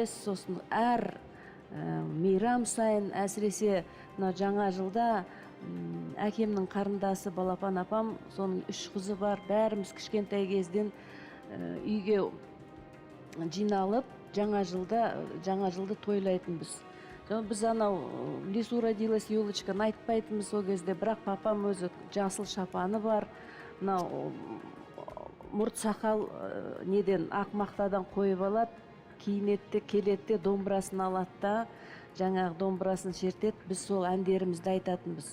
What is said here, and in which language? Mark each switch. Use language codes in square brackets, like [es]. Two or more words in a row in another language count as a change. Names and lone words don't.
[kk] Сосын әр мейрам сайын, әсіресе жаңа жылда әкемнің қарындасы Балапан апам, соның 3 қызы бар, бәріміз кішкентай кезден үйге жиналып, жаңа жылды тойлайтынбыз. Біз анау [ru] «В лесу родилась [kk] елочканы» айтпайтынбыз ол кезде, бірақ папам өзі жасыл шапаны бар, мұрт сақал неден ақ мақтадан қойып алады, киінетті, келетті, домбырасын алады да, жаңағы домбырасын шертеді, біз сол әндерімізді айтатынбыз.